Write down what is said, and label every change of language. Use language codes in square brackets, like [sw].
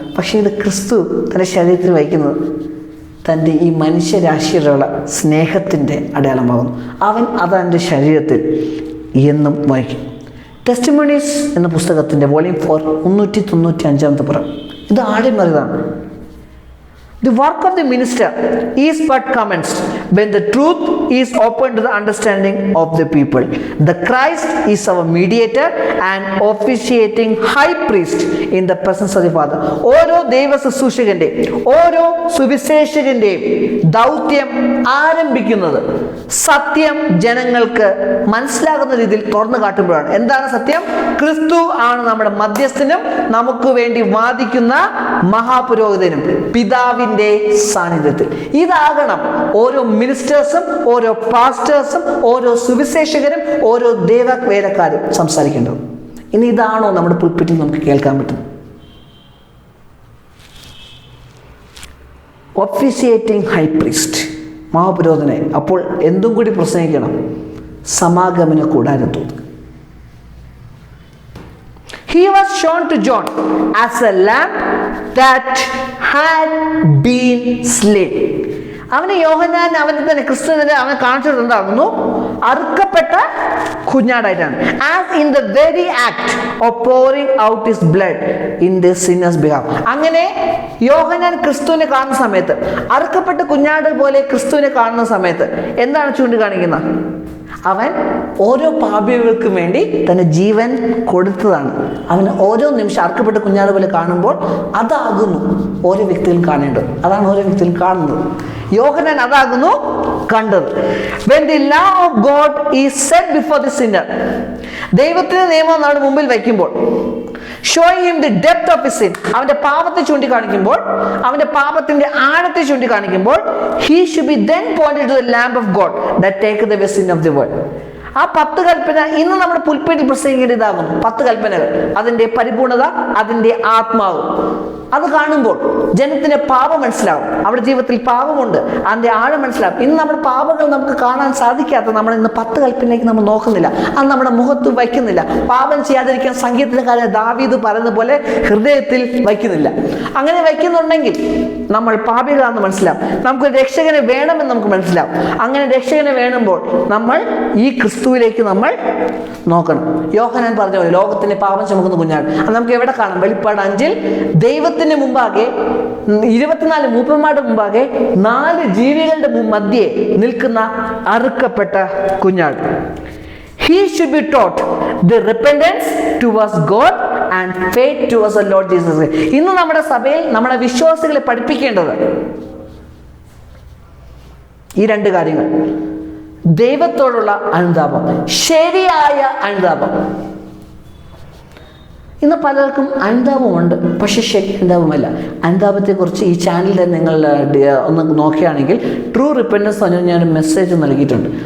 [ml] പക്ഷേ ഇത് ക്രിസ്തു തൻ്റെ ശരീരത്തിൽ വഹിക്കുന്നത് തൻ്റെ ഈ മനുഷ്യരാശിയോടുള്ള സ്നേഹത്തിൻ്റെ അടയാളമാകുന്നു. അവൻ അതെൻ്റെ ശരീരത്തിൽ എന്നും വഹിക്കും. ടെസ്റ്റിമോണീസ് എന്ന പുസ്തകത്തിൻ്റെ വോളിയം 4 395 പുറം ഇത് ആഴമേറിയതാണ്. [en] The work of the minister is but commenced when the truth is open to the understanding of the people. The Christ is our mediator and officiating high priest in the presence of the Father. [ml] ഓരോ ദൈവ ശുശ്രൂഷകന്റെ, ഓരോ സുവിശേഷകന്റെയും ദൗത്യം ആരംഭിക്കുന്നത് സത്യം ജനങ്ങൾക്ക് മനസ്സിലാകുന്ന രീതിയിൽ തുറന്നു കാട്ടുമ്പോഴാണ്. എന്താണ് സത്യം? ക്രിസ്തു ആണ് നമ്മുടെ മധ്യസ്ഥനും നമുക്ക് വേണ്ടി വാദിക്കുന്ന മഹാപുരോഹിതനും പിതാവിന്റെ സാന്നിധ്യത്തിൽ. ഇതാകണം ഓരോ മിനിസ്റ്റേഴ്സും ഓരോ പാസ്റ്റേഴ്സും ഓരോ സുവിശേഷകരും ഓരോ ദൈവവേലക്കാരും സംസാരിക്കേണ്ടത്. ഇനി ഇതാണോ നമ്മുടെ പുൽപ്പിറ്റിൽ നമുക്ക് കേൾക്കാൻ പറ്റുന്നത്? [en] officiating high priest, [ml] മഹാപുരോഹിതനെ. അപ്പോൾ എന്തും കൂടി പ്രസംഗിക്കണം? സമാഗമന കൂടാരത്തോട്. [en] He was shown to John as a lamb that had been slain. [ml] അവന് യോഹന്നാൻ അവനെ തന്നെ ക്രിസ്തുവിനെ അവനെ കാണിച്ചിട്ടുണ്ടാകുന്നു അറുക്കപ്പെട്ട കുഞ്ഞാടായിട്ടാണ്. [en] As in the very act of pouring out his blood in the sinner's behalf. [ml] അങ്ങനെ യോഹന്നാൻ ക്രിസ്തുവിനെ കാണുന്ന സമയത്ത്, അറുക്കപ്പെട്ട കുഞ്ഞാട് പോലെ ക്രിസ്തുവിനെ കാണുന്ന സമയത്ത് എന്താണ് ചൂണ്ടിക്കാണിക്കുന്നത്? അവൻ ഓരോ പാപികൾക്കും വേണ്ടി തന്റെ ജീവൻ കൊടുത്തതാണ്. അവന് ഓരോ നിമിഷം അറുക്കപ്പെട്ട കുഞ്ഞാട് പോലെ കാണുമ്പോൾ അതാകുന്നു ഓരോ വ്യക്തികളും കാണേണ്ടത്. അതാണ് ഓരോ വ്യക്തികളും കാണുന്നത്. യോഹന്നാൻ അതാകുന്നു കണ്ടത്. [en] When the law of God is set before the sinner, [ml] ദൈവത്തിന്റെ നിയമം നമ്മുടെ മുമ്പിൽ വയ്ക്കുമ്പോൾ, [en] showing him the depth of his sin, [ml] അവന്റെ പാപത്തെ ചൂണ്ടിക്കാണിക്കുമ്പോൾ, അവന്റെ പാപത്തിന്റെ ആഴത്തെ ചൂണ്ടിക്കാണിക്കുമ്പോൾ, [en] he should be then pointed to the lamb of God that taketh away sin of the world. [ml] ആ 10 കൽപ്പന ഇന്ന് നമ്മുടെ പുൽപ്പേറ്റിൽ പ്രസംഗിക്കേണ്ടതാകുന്നു. 10 കൽപ്പനകൾ, അതിന്റെ പരിപൂർണത, അതിന്റെ ആത്മാവ്. അത് കാണുമ്പോൾ ജനത്തിന് പാപം മനസ്സിലാവും. അവരുടെ ജീവിതത്തിൽ പാപമുണ്ട്, അതിന്റെ ആഴം മനസ്സിലാവും. ഇന്ന് നമ്മുടെ പാപങ്ങൾ നമുക്ക് കാണാൻ സാധിക്കാത്ത നമ്മൾ ഇന്ന് 10 കൽപ്പനയിലേക്ക് നമ്മൾ നോക്കുന്നില്ല. അത് നമ്മുടെ മുഖത്ത് വയ്ക്കുന്നില്ല. പാപം ചെയ്യാതിരിക്കാൻ സംഗീതക്കാരൻ ദാവീദ് പറയുന്ന പോലെ ഹൃദയത്തിൽ വയ്ക്കുന്നില്ല. അങ്ങനെ വയ്ക്കുന്നുണ്ടെങ്കിൽ നമ്മൾ പാപികളാണെന്ന് മനസ്സിലാവും. നമുക്ക് രക്ഷകനെ വേണമെന്ന് നമുക്ക് മനസ്സിലാവും. അങ്ങനെ രക്ഷകനെ വേണമ്പോൾ നമ്മൾ ഈ ക്രിസ്തുവിലേക്ക് നമ്മൾ നോക്കണം. യോഹന്നാൻ പറഞ്ഞ പോലെ ലോകത്തിന്റെ പാപം ചുമക്കുന്ന കുഞ്ഞാട്. അത് നമുക്ക് എവിടെ കാണാം? വെളിപ്പാട് 5 ദൈവത്തിന് മുമ്പാകെ 24 മൂപ്പന്മാരുടെ മുമ്പാകെ 4 ജീവികളുടെ മധ്യേ നിൽക്കുന്ന അറുക്കപ്പെട്ട കുഞ്ഞാട്. [en] He should be taught the repentance towards God and faith towards the Lord Jesus Christ. [ml] ഇന്ന് നമ്മുടെ സഭയിൽ നമ്മുടെ വിശ്വാസികളെ പഠിപ്പിക്കേണ്ടത് ഈ 2 കാര്യങ്ങൾ. ദൈവത്തോടുള്ള അനുതാപം, ശരിയായ അനുതാപം. ഇന്ന് പലർക്കും അനുതാപമുണ്ട്, പക്ഷെ ശരി അനുതാപമല്ല. അനുതാപത്തെക്കുറിച്ച് ഈ ചാനലിൽ നിങ്ങൾ ഒന്ന് നോക്കുകയാണെങ്കിൽ ട്രൂ റിപ്പൻറ്റൻസ് പറഞ്ഞാൽ ഞാനൊരു മെസ്സേജ് നൽകിയിട്ടുണ്ട്.